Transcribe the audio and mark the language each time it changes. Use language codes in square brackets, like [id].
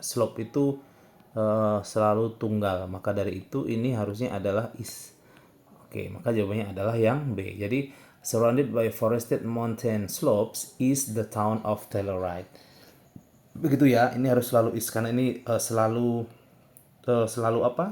[id] Slope itu selalu tunggal, maka dari itu ini harusnya adalah is. Oke, maka jawabannya adalah yang B. Jadi [en] surrounded by forested mountain slopes is the town of Telluride. [id] Begitu ya, ini harus selalu is karena ini selalu apa?